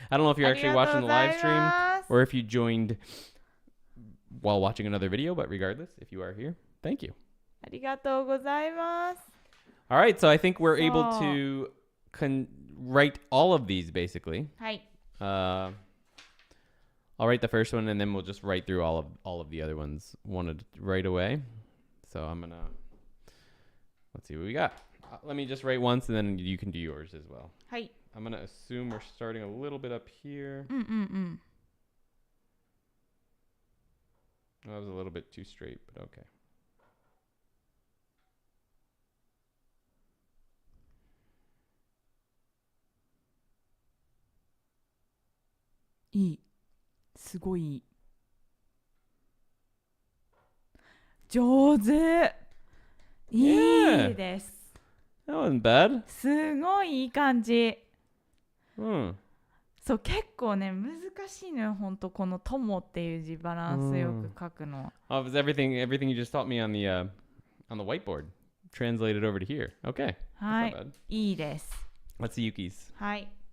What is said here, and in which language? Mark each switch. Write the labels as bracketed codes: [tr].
[en] I don't know if you're actually watching the live stream or if you joined while watching another video, but regardless, if you are here, thank you. [ja] ありがとうございます。 [en] All right, so I think we're able to write all of these basically. [ja] はい。 [en] I'll write the first one and then we'll just write through all of the other ones right away. So I'm gonna let's see what we got. Let me just write once and then you can do yours as well. [ja] はい。 [en] I'm gonna assume we're starting a little bit up here. That was a little bit too straight, but okay. [ja] いい。すごいいい。上手。いいです。 [en] That wasn't bad. [ja] すごいいい感じ。 Hmm. そう、結構ね、難しいのよ、ほんと。この友っていう字バランスよく書くの。 [en] Oh, it was everything you just taught me on the whiteboard. Translated over to here. Okay. [ja] は [en] That's [ja] い [en] not bad. [ja] いいです。 [en] Let's see Yuki's. [ja] はい。